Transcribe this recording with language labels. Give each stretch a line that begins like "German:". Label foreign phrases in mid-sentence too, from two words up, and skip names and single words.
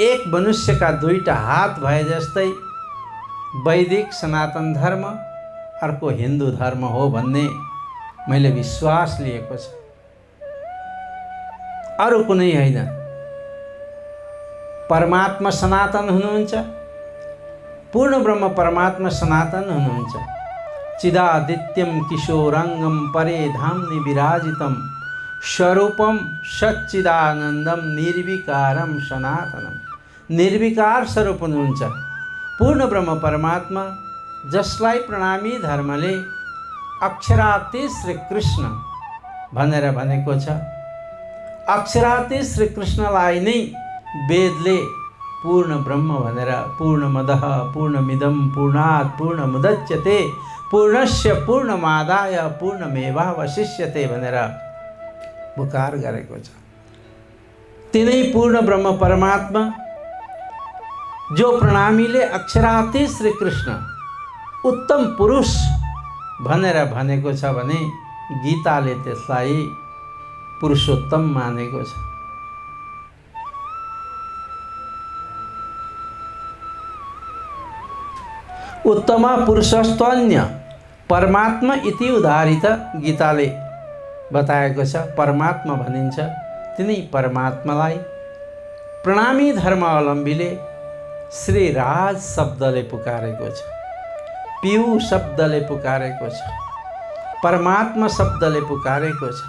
Nepali: एक मनुष्यका दुईटा हात भए जस्तै वैदिक सनातन धर्म अर्को हिन्दू धर्म हो भन्ने मैले विश्वास लिएको छ। अरू कुनै होइन। परमात्मा सनातन हुनुहुन्छ, पूर्ण ब्रह्म परमात्मा सनातन हुनुहुन्छ।
Sanskrit: चिदादित्यम किशोरांगम परे धाम्नि विराजितम स्वरूपम सच्चिदानंदम निर्विकारम सनातनम।
Nepali: निर्विकार स्वरूप हुनुहुन्छ पूर्ण ब्रह्म परमात्मा, जसलाई प्रणामी धर्मले अक्षरातीत श्री कृष्ण भनेर भनेको छ। अक्षरातीत श्री कृष्णलाई नै वेदले पूर्ण ब्रह्म भनेर
Sanskrit: पूर्णमदः पूर्णमिदं पूर्णात् पूर्णमुदच्यते पूर्णस्य पूर्णमादाय पूर्णमेवावशिष्यते
Nepali: भनेर पुकार गरेको छ। तिनै पूर्ण ब्रह्म परमात्मा जो प्रणामीले अक्षरातीत श्री कृष्ण उत्तम पुरुष भनेर भनेको छ भने गीताले त्यसलाई पुरुषोत्तम मानेको छ।
Sanskrit: उत्तम पुरुषस्त्वन्य परमात्मा इति उदाहरित
Nepali: गीताले बताएको छ। परमात्मा भनिन्छ तिनै परमात्मालाई प्रणामी धर्मावलम्बीले श्री राज शब्दले पुकारेको छ, पिउ शब्दले पुकारेको छ, परमात्मा शब्दले पुकारेको छ।